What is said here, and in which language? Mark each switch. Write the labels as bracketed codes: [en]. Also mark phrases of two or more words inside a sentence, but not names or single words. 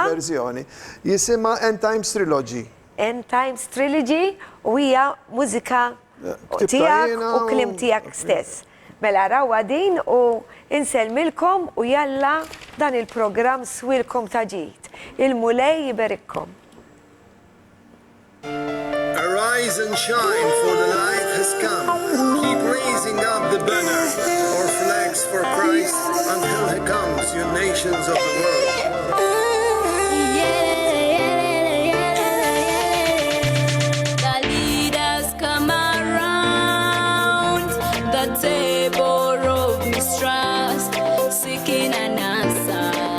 [mt] verżjoni. Jisimha End Times Trilogy. End Times Trilogy u hija mużika tiegħek u kliem tiegħek stess. Mela rawa din u inselmilkom u jalla dan il-programm swilkom ta' ġid. Il-mulej jiberikkom. [en] Arise and shine, for the light has come. Keep raising up the banner or flags for Christ until he comes, you nations of the world. The leaders come around the table of mistrust, seeking an answer.